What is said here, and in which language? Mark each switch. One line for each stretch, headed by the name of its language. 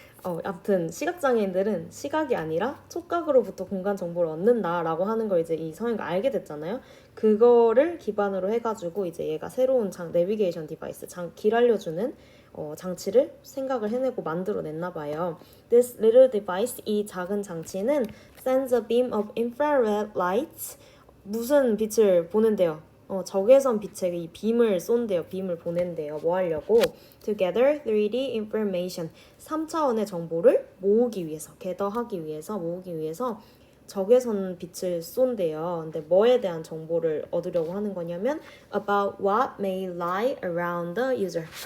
Korean: 아무튼 시각장애인들은 시각이 아니라 촉각으로부터 공간 정보를 얻는다라고 하는 걸 이제 이 성인가 알게 됐잖아요. 그거를 기반으로 해가지고 이제 얘가 새로운 내비게이션 디바이스, 길 알려주는 장치를 생각을 해내고 만들어냈나 봐요.
English: This little device,
Korean: 이 작은 장치는
English: sends a beam of infrared light,
Korean: 무슨 빛을 보낸대요? 적외선 빛의 이 빔을 쏜대요. 빔을 보낸대요. 뭐 하려고?
English: To gather 3D information.
Korean: 3차원의 정보를 모으기 위해서, 모으기 위해서 적외선 빛을 쏜대요. 근데 뭐에 대한 정보를 얻으려고 하는 거냐면
English: about what may lie around the user.